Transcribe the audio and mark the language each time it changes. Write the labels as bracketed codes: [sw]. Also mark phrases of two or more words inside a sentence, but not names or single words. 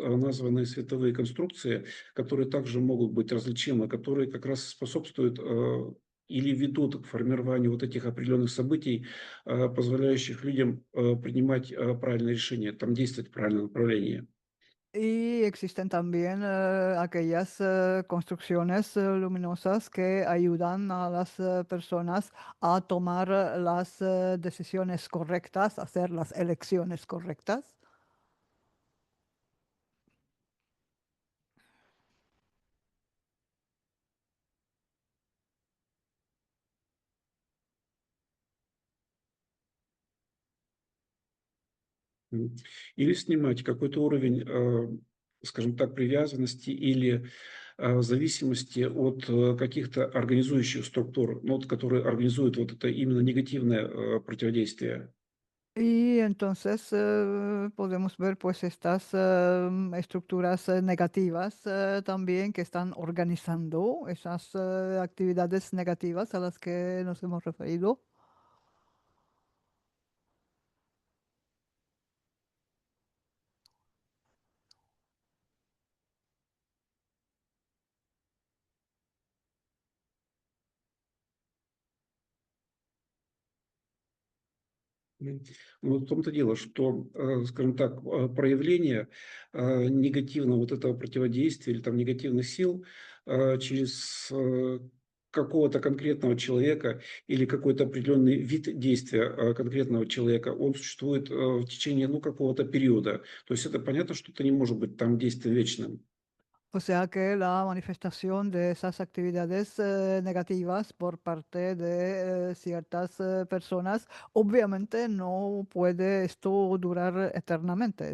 [ru] названные световые конструкции, которые также могут быть различимы, которые как раз способствуют или ведут к формированию вот этих определенных событий, позволяющих людям принимать правильные решения, там действовать в правильном направлении. [es] Y existen también aquellas construcciones luminosas que ayudan a las personas a tomar las decisiones correctas, hacer las elecciones correctas. М. [ru] Или снимать какой-то уровень, скажем так, привязанности или зависимости от каких-то организующих структур, ну, вот, которые организуют вот это именно негативное противодействие. [es] Y entonces podemos ver pues estas estructuras negativas también que están organizando esas actividades negativas a las que nos hemos referido. [ru] Ну, в том-то дело, что, скажем так, проявление негативного вот этого противодействия или там негативных сил через какого-то конкретного человека или какой-то определенный вид действия конкретного человека, он существует в течение, ну, какого-то периода. То есть это понятно, что это не может быть там действием вечным. [es] O sea que la manifestación de esas actividades negativas por parte de ciertas personas, obviamente no puede esto durar eternamente.